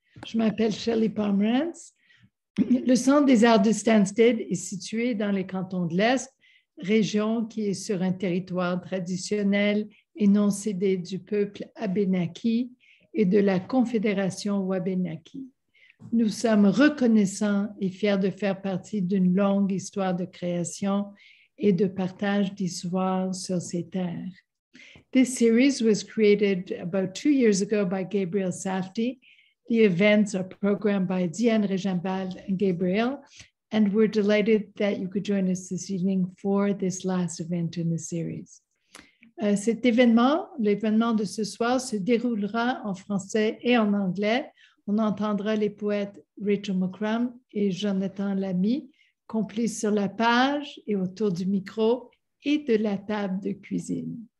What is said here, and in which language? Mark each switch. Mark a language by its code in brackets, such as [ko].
[fr] Je m'appelle Shelley Pomerantz. Le Centre des Arts de Stansted est situé dans les cantons de l'Est, région qui est sur un territoire traditionnel et non cédé du peuple Abénaki et de la Confédération Wabénaki. Nous sommes reconnaissants et fiers de faire partie d'une longue histoire de création et de partage d'histoire sur ces terres. [en] This series was created about 2 years ago by Gabriel Safdie. The events are programmed by Diane Regimbald and Gabriel, and we're delighted that you could join us this evening for this last event in the series. [fr] Cet événement, l'événement de ce soir, se déroulera en français et en anglais. On entendra les poètes Rachel McCrum et Jonathan Lamy, complices sur la page et autour du micro et de la table de cuisine.